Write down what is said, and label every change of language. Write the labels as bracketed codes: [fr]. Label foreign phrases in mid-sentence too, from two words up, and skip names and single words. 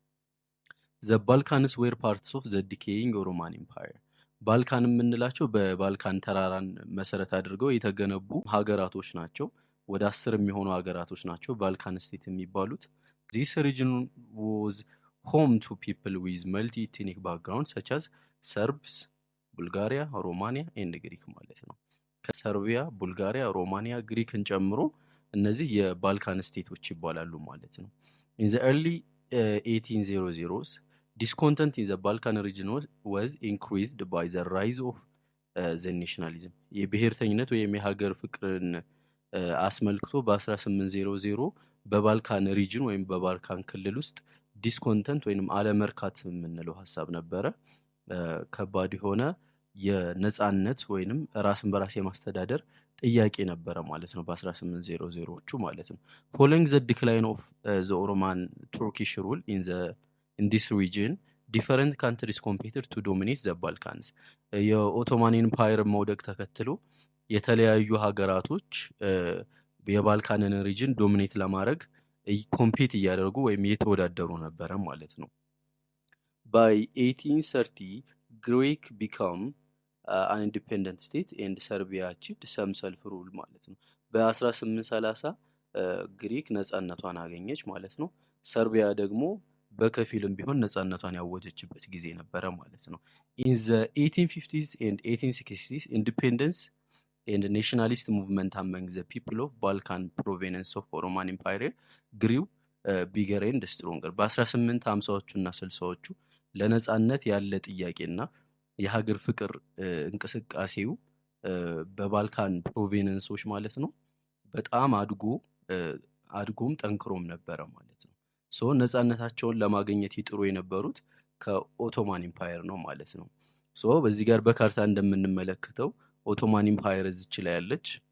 [en] The Balkans were parts of the decaying Ottoman Empire [am] ባልካን የምንላቸው በባልካን ተራራን መሰረት አድርገው የተገነቡ ሀገራቶች ናቸው። ወደ 10 የሚሆኑ ሀገራቶች ናቸው ባልካን ስቴት የሚባሉት። [en] This region was home to people with multi ethnic background such as Serbs, Bulgaria, Romania and Greek [am] ማለት ነው። ከሰርቢያ፣ ቡልጋሪያ፣ ሮማኒያ፣ ግሪክን ጨምሮ እነዚህ የባልካን ስቴቶች ይባላሉ ማለት ነው። [en] in the early 1800s discontent in the Balkan region was increased by the rise of the nationalism [am] የብሔርተኝነት ወይም የሀገር ፍቅርን አስመልክቶ በ1800 በባልካን ሪጅን ወይም በባልካን ክልል ውስጥ ዲስኮንተንት ወይም አለመርካት የምንለው ሀሳብ ነበረ። ከባድ የሆነ የነጻነት ወይንም ራስን በራስ የማስተዳደር ጥያቄ ነበረ ማለት ነው በ1800ዎቹ ማለት ነው። [en] following the decline of the Ottoman Turkish rule in this region different countries competed to dominate the Balkans [am] የኦቶማን ኢምፓየር መውደቅ ተከትሎ የተለያዩ ሀገራቶች የባልካንን ሪጅን ዶሚኔት ለማድረግ ኮምፒት እያደረጉ ወይም እየተወዳደሩ ነበረ ማለት ነው። [en] by 1830 Greek become an independent state and Serbia achieved some self-rule [am] ማለት ነው። በ1830 ግሪክ ነጻነቷን አገኘች ማለት ነው። ሰርቢያ ደግሞ በከፊልም ቢሆን ነጻነቷን ያወጀችበት ጊዜ ነበረ ማለት ነው። [en] in the 1850s and 1860s independence and nationalist movement among the people of Balkan province of Ottoman Empire grew bigger and stronger [am] በ1850ዎቹ እና 60ዎቹ ለነጻነት ያለ ጥያቄና የሀገር ፍቅር እንቅስቃሴው በባልካን ፕሮቪንሶች ማለት ነው በጣም አድጎም ጠንክሮም ነበረ ማለት ነው። ሶ ነጻነታቸውን ለማግኘት ይጥሩ የነበሩት ከኦቶማን ኢምፓየር ነው ማለት ነው። ሶ በዚህ ጋር በካርታ እንደምንመለከተው ኦቶማን ኢምፓየር እዚች ላይ ያለች